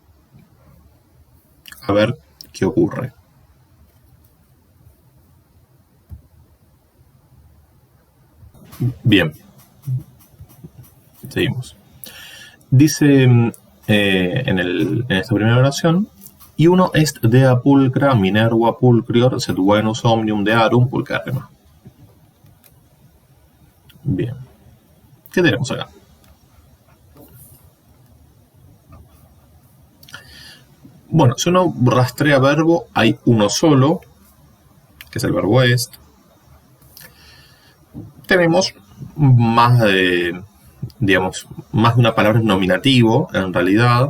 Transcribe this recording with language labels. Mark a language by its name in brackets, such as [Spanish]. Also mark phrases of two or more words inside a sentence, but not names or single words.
[Spanish] A ver qué ocurre. Bien. Seguimos. Dice en esta primera oración: [Latin] Iuno est dea pulcra Minerva pulcrior sed Venus omnium dearum pulcherrima. [Spanish] Bien. ¿Qué tenemos acá? Bueno, si uno rastrea verbo, hay uno solo, que es el verbo est. Tenemos más de, digamos, más de una palabra nominativo, en realidad.